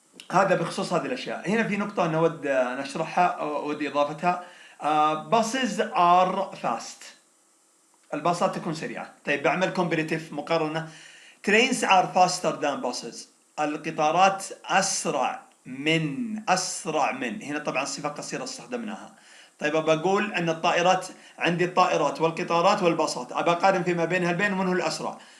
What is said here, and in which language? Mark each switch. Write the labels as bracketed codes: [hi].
[ar] هذا بخصوص هذه الأشياء. هنا في نقطة نود نشرحها أو ودي إضافتها. [en] buses are fast. [ar] الباصات تكون سريعة. طيب بعمل comparative مقارنة. [en] trains are faster than buses. [ar] القطارات أسرع من. هنا طبعا صفة قصيرة استخدمناها. طيب بقول أن الطائرات عندي الطائرات والقطارات والباصات، أبى أقارن فيما بينها البين ومن هو الأسرع.